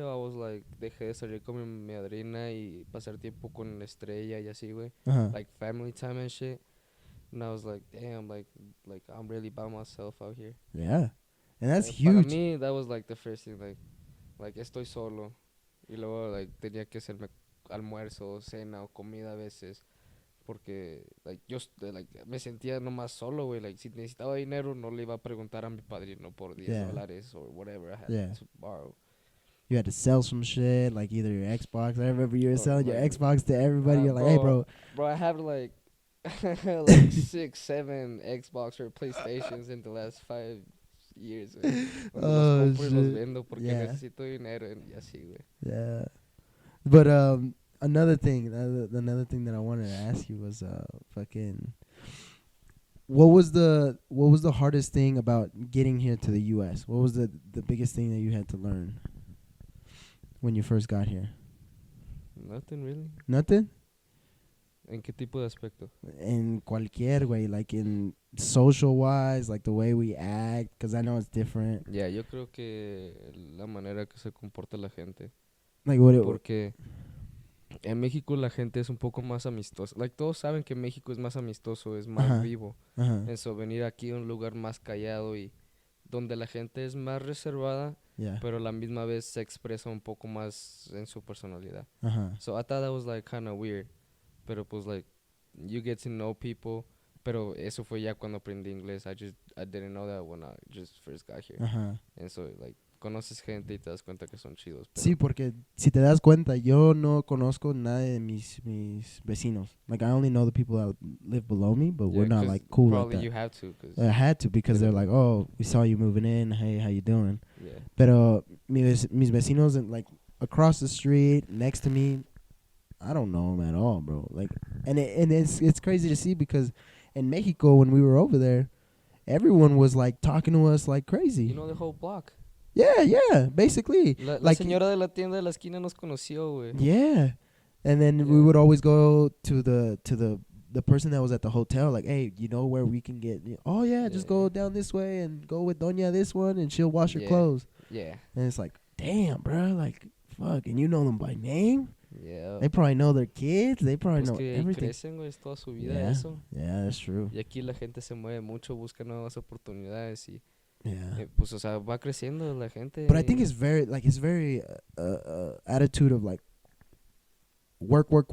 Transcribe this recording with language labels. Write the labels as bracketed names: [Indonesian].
[English] I was like, [Spanish] dejé de salir con mi madrina y pasar tiempo con Estrella y así, güey. [English] Like family time and shit. And I was like, damn, like I'm really by myself out here. Yeah. And that's huge. [Spanish] Para mí, [English] that was like the first thing, like [Spanish] estoy solo. Y luego, like, tenía que hacerme almuerzo, cena o comida a veces. Porque, like, yo me sentía nomás solo, güey. Like, si necesitaba dinero, no le iba a preguntar a mi padrino por $10 [English] or whatever I had to borrow. You had to sell some shit, like either your Xbox. I remember you were selling your Xbox to everybody. You're like, hey, bro. Bro, I have, like, like 6, 7 Xbox or PlayStations in the last 5 years, güey. [Spanish] Los compro y los vendo porque necesito dinero y así, güey. [English] Yeah. But another thing that I wanted to ask you was fucking what was the hardest thing about getting here to the US? What was the biggest thing that you had to learn when you first got here? Nothing really. Nothing? [Spanish] ¿En qué tipo de aspecto? [English] In cualquier way, like in social wise, like the way we act, because I know it's different. [Spanish] Yeah, yo creo que la manera que se comporta la gente. [English] Like [Spanish] porque en México la gente es un poco más amistosa. Like, todos saben que México es más amistoso, es más vivo. Eso, venir aquí a un lugar más callado y donde la gente es más reservada, pero a la misma vez se expresa un poco más en su personalidad. [English] So I thought that was like kind of weird. [Spanish] Pero pues, [English] like, you get to know people. [Spanish] Pero eso fue ya cuando aprendí inglés. [English] I didn't know that when I just first got here. And so, [Spanish] like, conoces gente y te das cuenta que son chidos. Sí, porque si te das cuenta, yo no conozco nada de mis vecinos. [English] Like, I only know the people that live below me, but we're not, like, cool like that. Probably you have to. I had to, because they're like, oh, we saw you moving in. Hey, how you doing? Yeah. [Spanish] Pero mis vecinos, [English] like, across the street, next to me, I don't know them at all, bro. Like, and it's crazy to see, because in Mexico, when we were over there, everyone was like talking to us like crazy. You know the whole block. Yeah, basically. [Spanish] La [English] like, [Spanish] señora de la tienda de la esquina nos conoció, güey. [English] Yeah, and then we would always go to the person that was at the hotel, like, hey, you know where we can get? Oh yeah, just go down this way and go with Doña this one, and she'll wash your clothes. Yeah, and it's like, damn, bro, like, fuck, and you know them by name. Yeah. They probably know their kids. They probably know everything. [Spanish] Crecen, güey, es toda su vida eso. [English] Yeah, that's true. [Spanish] Y aquí la gente se mueve mucho, busca nuevas oportunidades y pues, o sea, va creciendo la gente. [English] But I think it's very attitude of like work.